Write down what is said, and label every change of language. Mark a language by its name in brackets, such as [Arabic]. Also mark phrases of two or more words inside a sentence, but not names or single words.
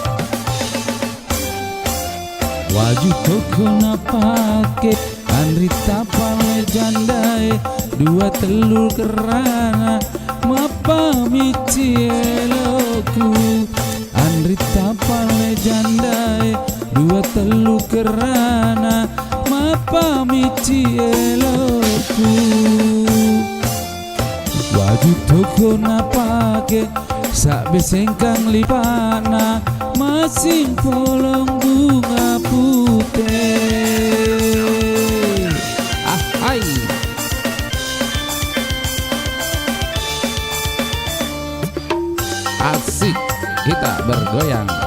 [Buginese] Wajib toko napake Andrita pale jandai dua telur kerana mapa miti eloku. Andrita pale jandai dua telur kerana mapa miti eloku. Wajib toko napake sak besengkang lipana masing polong bunga putih. [Indonesian] Hai. Asik kita bergoyang.